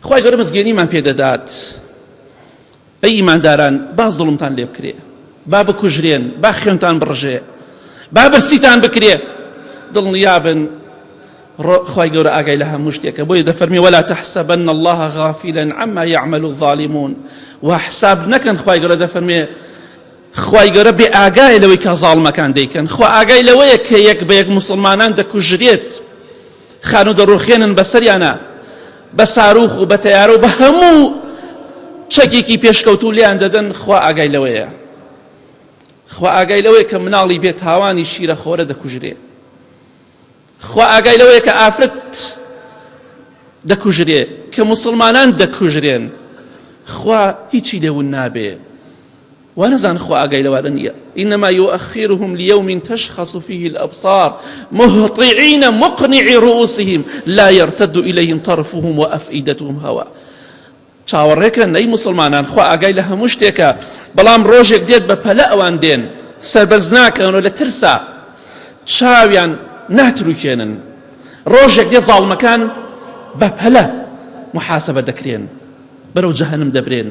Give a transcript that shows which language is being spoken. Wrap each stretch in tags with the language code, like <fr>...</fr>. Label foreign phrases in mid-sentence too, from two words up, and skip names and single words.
<ckb>خوای گەورە مزگەێنیمان پێدەدات ئەی ئیمانداران با زوڵمتان لێ بکرێ، با بکوژرێن، با خوێنتان بڕژێ، با برسیتان بکرێ، دڵنیابن خوای گەورە ئاگای لە هەموو شتێکە. بۆیە دەفەرمی</ckb> <ar>ولا تحسبن الله غافلا عما يعمل الظالمون،</ar> <ckb>و حساب نەکەن. خوای گەورە دەفەرمێ خوای گەورە بێ ئاگای لەوەی کە زاڵمەکان دەیکەن. خوا ئاگای لەوەیە کە یەک بە یەک مسلمانان دەکوژرێت، خان و دەڕوخێنن بەسەریانە بە ساروخ و بە تەیارە و بە هەموو چەکێکی پێشکەوتو لیان دەدەن. خوا ئاگای لەوەیە، خوا ئاگای لەوەیە کە مناڵی بێت تاوانی شیرە خۆرە دەکوژرێ، خوا ئاگای لەوەیە کە ئافرەت دەکوژرێ، کە مسلمانان دەکوژرێن. خوا هیچی لێون نابێ، ونزان خوا ئاگای لەوانە نییە.</ckb> <ar>إنما يؤخرهم ليوم تشخص فيه الأبصار مهطعين مقنعي رؤوسهم لا يرتد إليهم طرفهم وأفئدتهم هواء.</ar> <ckb>چاوەڕێکن ئەی مسلمانان، خوا ئاگای لە هەموو شتێکە، بەڵام ڕۆژێک دێت بە پەلە ئەوان دێن سەربەرز ناکەنەوە لە ترسا چاویان ناتروکێنن. ڕۆژێک دێت زاڵمەکان بە پەلە محاسبە دەکرێن، بەرەو جەهەنم دەبرێن.</ckb>